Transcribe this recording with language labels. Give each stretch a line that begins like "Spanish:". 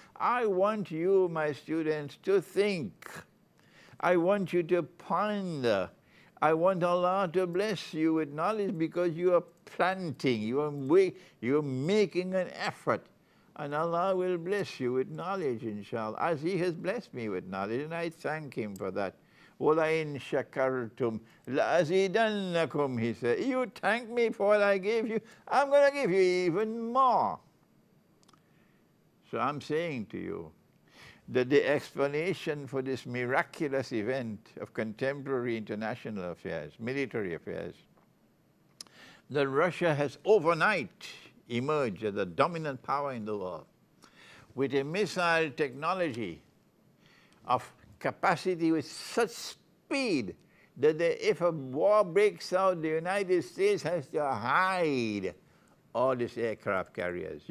English: I want you, my students, to think. I want you to ponder. I want Allah to bless you with knowledge because you are planting, you are making an effort. And Allah will bless you with knowledge, inshallah, as He has blessed me with knowledge, and I thank Him for that.
Arabic: وَلَئِن شَكَرْتُمْ لَأَزِيدَنَّكُمْ,
English: He said. You thank me for what I gave you, I'm going to give you even more. So I'm saying to you that the explanation for this miraculous event of contemporary international affairs, military affairs, that Russia has overnight emerged as the dominant power in the world with a missile technology of capacity with such speed that if a war breaks out, the United States has to hide all these aircraft carriers.